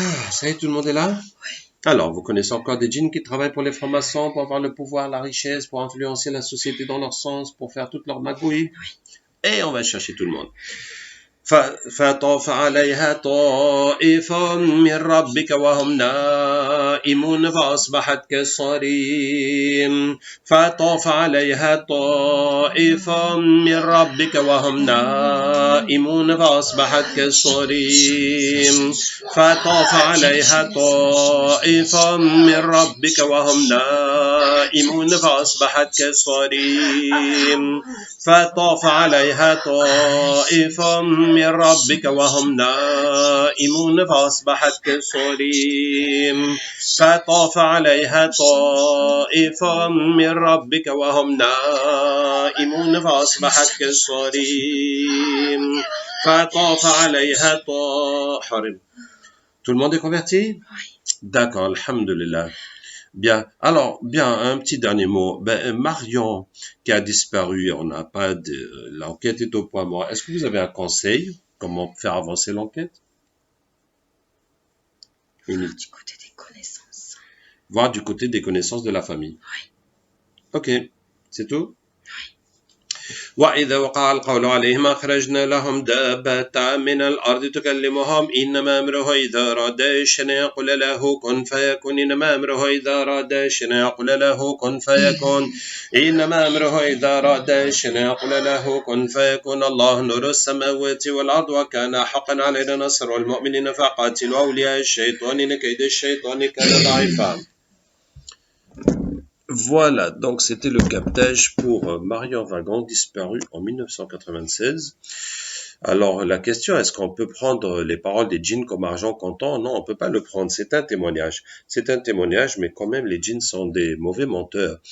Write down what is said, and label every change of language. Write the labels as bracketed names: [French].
[French] Ça y est, tout le monde est là? Alors, vous connaissez encore des djinns qui travaillent pour les francs-maçons, pour avoir le pouvoir, la richesse, pour influencer la société dans leur sens, pour faire toutes leurs magouilles? Et on va chercher tout le monde. [Arabic] فطاف عليها طائف من ربك وهم نائمون فأصبحت كالصريم فطاف عليها طائف من ربك وهم نائمون فأصبحت كالصريم فطاف عليها طائف من ربك وهم نائمون فأصبحت كالصريم فطاف عليها طائف من ربك وهم نائمون فأصبحت كالصريم فطاف عليها طائف من ربك وهم نائمون فأصبحت كالصريم فطاف عليها حرم. [French] Tout le monde est converti? D'accord, alhamdulillah. Bien. Alors, bien, un petit dernier mot. Marion, qui a disparu, on n'a pas de, l'enquête est au point mort. Est-ce que vous avez un conseil? Comment faire avancer l'enquête? Voir du côté des connaissances. Voir du côté des connaissances de la famille. Oui. Ok. C'est tout? [Arabic] وإذا وقع القول عليهم أخرجنا لهم دابة من الأرض تكلمهم إنما أمره إذا أراد شيئا يقول له كن فيكون إنما أمره إذا أراد شيئا يقول له كن فيكون إنما أمره إذا أراد شيئا يقول له كن فيكون الله نور السماوات والأرض وكان حقا علينا نصر المؤمنين فقاتلوا أولياء الشيطان إن كيد الشيطان كان ضعيفا. [French] Voilà, donc c'était le captage pour Marion Vagon, disparu en 1996. Alors la question, est-ce qu'on peut prendre les paroles des djinns comme argent comptant? Non, on peut pas le prendre, c'est un témoignage. C'est un témoignage, mais quand même les djinns sont des mauvais menteurs.